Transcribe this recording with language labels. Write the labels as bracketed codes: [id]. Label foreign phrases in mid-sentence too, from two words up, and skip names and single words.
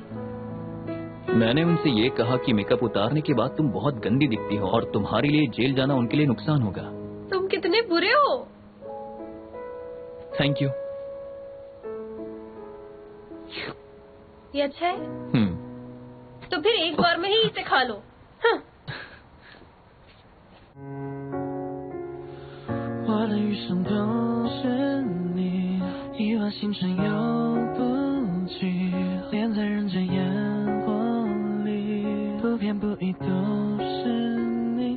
[hi] मैंने उनसे ये कहा कि मेकअप उतारने के बाद तुम बहुत गंदी दिखती हो और तुम्हारे लिए जेल जाना उनके लिए नुकसान होगा। तुम कितने बुरे हो। [en] thank you. [hi] ये अच्छा है? तो फिर एक बार में ही इसे खा लो। हाँ। [zh] 我的余生都是你，亿万星辰游不尽，恋在人间烟火里，不偏不倚都是你。